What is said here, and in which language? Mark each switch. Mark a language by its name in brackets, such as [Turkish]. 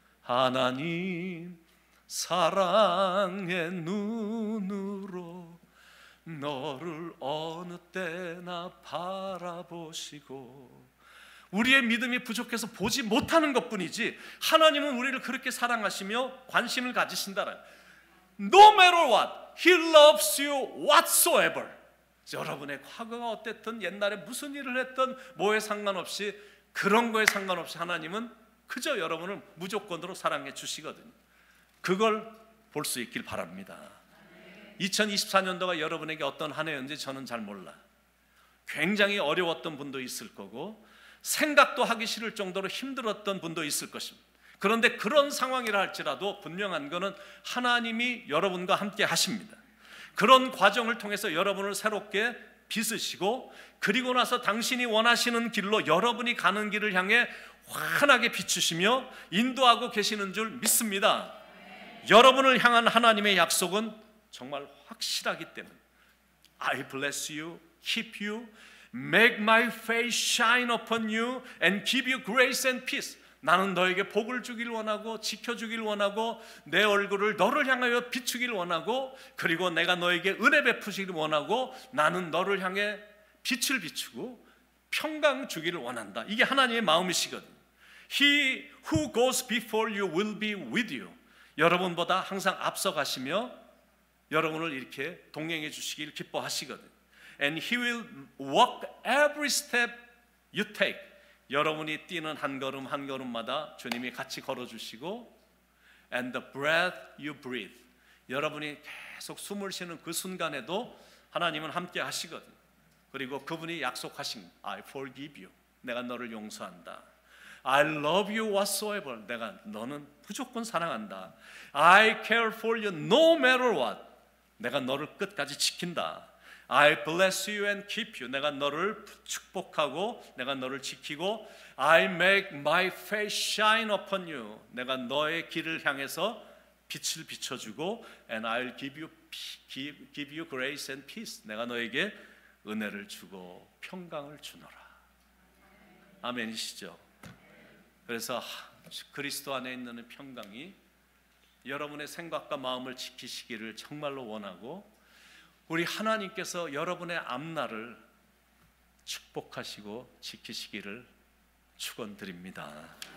[Korean] 하나님 사랑의 눈으로 너를 어느 때나 바라보시고, 우리의 믿음이 부족해서 보지 못하는 것뿐이지 하나님은 우리를 그렇게 사랑하시며 관심을 가지신다라. [English] No matter what, He loves you whatsoever. [Korean] 여러분의 과거가 어땠든 옛날에 무슨 일을 했든 뭐에 상관없이, 그런 거에 상관없이 하나님은 그저 여러분을 무조건으로 사랑해 주시거든요. 그걸 볼 수 있길 바랍니다. 2024년도가 여러분에게 어떤 한 해였는지 저는 잘 몰라. 굉장히 어려웠던 분도 있을 거고 생각도 하기 싫을 정도로 힘들었던 분도 있을 것입니다. 그런데 그런 상황이라 할지라도 분명한 것은 하나님이 여러분과 함께 하십니다. 그런 과정을 통해서 여러분을 새롭게 빚으시고, 그리고 나서 당신이 원하시는 길로 여러분이 가는 길을 향해 환하게 비추시며 인도하고 계시는 줄 믿습니다. 여러분을 향한 하나님의 약속은 정말 확실하기 때문에 [English] I bless you, keep you, make my face shine upon you and give you grace and peace. [Korean] 나는 너에게 복을 주길 원하고 지켜주길 원하고 내 얼굴을 너를 향하여 비추길 원하고, 그리고 내가 너에게 은혜 베푸시길 원하고 나는 너를 향해 빛을 비추고 평강 주기를 원한다. 이게 하나님의 마음이시거든요. [English] He who goes before you will be with you. [Korean] 여러분보다 항상 앞서가시며 여러분을 이렇게 동행해 주시길 기뻐하시거든요. [English] And He will walk every step you take. [Korean] 여러분이 뛰는 한 걸음 한 걸음마다 주님이 같이 걸어주시고, [English] and the breath you breathe. [Korean] 여러분이 계속 숨을 쉬는 그 순간에도 하나님은 함께 하시거든요. 그리고 그분이 약속하신 [English] I forgive you. [Korean] 내가 너를 용서한다. [English] I love you whatsoever. [Korean] 내가 너는 무조건 사랑한다. [English] I care for you no matter what. [Korean] 내가 너를 끝까지 지킨다. [English] I bless you and keep you. [Korean] 내가 너를 축복하고 내가 너를 지키고, [English] I make my face shine upon you. [Korean] 내가 너의 길을 향해서 빛을 비춰주고, [English] and I'll give you grace and peace. [Korean] 내가 너에게 은혜를 주고 평강을 주노라. 아멘이시죠? 그래서 그리스도 안에 있는 평강이 여러분의 생각과 마음을 지키시기를 정말로 원하고, 우리 하나님께서 여러분의 앞날을 축복하시고 지키시기를 축원드립니다.